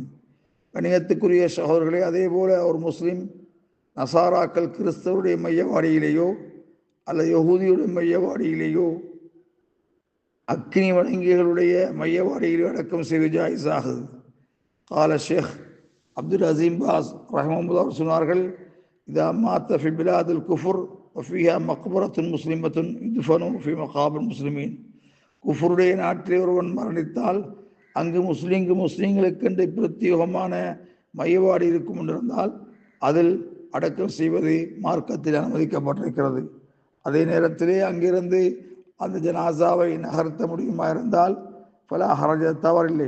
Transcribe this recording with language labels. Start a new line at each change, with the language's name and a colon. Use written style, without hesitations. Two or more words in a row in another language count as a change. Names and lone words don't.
Tamil: கணியத்துக்குரிய சகோதரர்களே, அதே போல ஒரு முஸ்லீம் நசாராக்கள் கிறிஸ்தவருடைய மையவாடியிலேயோ அல்லது யஹூதியுடைய மையவாடியிலேயோ அக்னி வணங்கிகளுடைய மையவாடியிலே அடக்கம் செய்வது ஜாயிஸாகுது.
Arabic: قال الشيخ عبد العزيز بن باز رحمه الله சொன்னார்கள், إذا مات في بلاد الكفر وفيها مقبرة مسلمة يدفن في مقابر المسلمين.
Tamil: குஃபருடைய நாட்டிலே ஒருவன் மரணித்தால் அங்கு முஸ்லீம்களுக்கென்று பிரத்யேகமான மையவாடி இருக்கும் என்றிருந்தால் அதில் அடக்கம் செய்வது மார்க்கத்தில் அனுமதிக்கப்பட்டிருக்கிறது. அதே நேரத்திலே அங்கிருந்து அந்த ஜனாசாவை நகர்த்த முடியுமா இருந்தால்
Arabic: فلا حرج
Tamil: தவறில்லை.